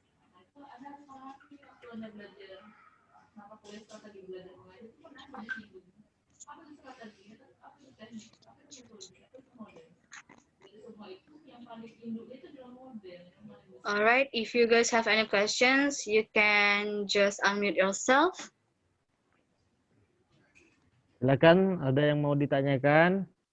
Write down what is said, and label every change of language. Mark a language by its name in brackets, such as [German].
[Indonesian] Nah, itu ada pengalaman waktu Anda belajar. Kenapa kuliah strategi belajar mengajar itu pernah disinggung. Apa itu strategi? Apa itu teknik? Apa itu metode? Apa itu model? Jadi semua itu yang paling induk itu adalah model. [English] Alright, if you guys have any questions, you can just unmute yourself. [Indonesian] Silakan, ada yang mau ditanyakan?